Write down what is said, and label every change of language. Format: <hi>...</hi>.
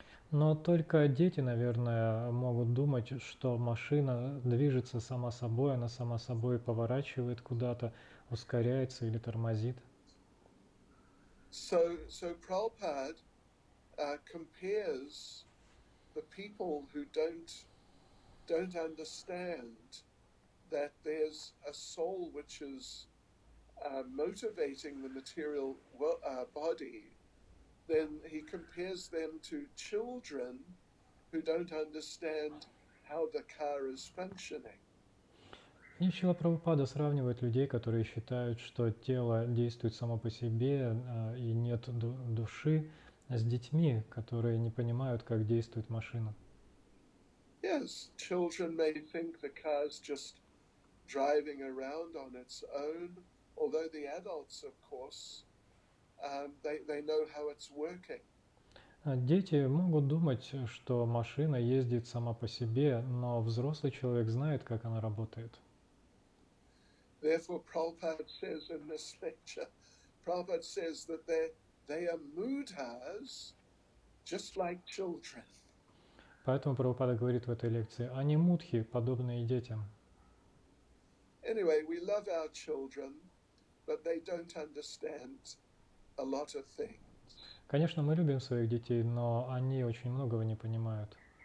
<ru>Но только дети, наверное, могут думать, что машина движется сама собой, она сама собой поворачивает куда-то. ускоряется или тормозит.</ru> <en>So Prabhupada compares the people who don't understand that there's a soul which is motivating the material body. Then he compares them to children who don't understand how the car is functioning.</en> <ru>И Шрила Прабхупада сравнивает людей, которые считают, что тело действует само по себе и нет души, с детьми, которые не понимают, как действует машина.</ru> <en>Yes, children may think the car's just driving around on its own, although the adults, of course, they know how it's working.</en> <ru>Дети могут думать, что машина ездит сама по себе, но взрослый человек знает, как она работает.</ru> <en>Therefore, Prabhupada says in this lecture, Prabhupada says that they are mudhas just like children.</en> <ru>Поэтому Прабхупада говорит в этой лекции, они мудхи, подобные детям.</ru> <en>Anyway, we love our children, but they don't understand a lot of things.</en> <ru>Конечно, мы любим своих детей, но они очень многого не понимают.</ru>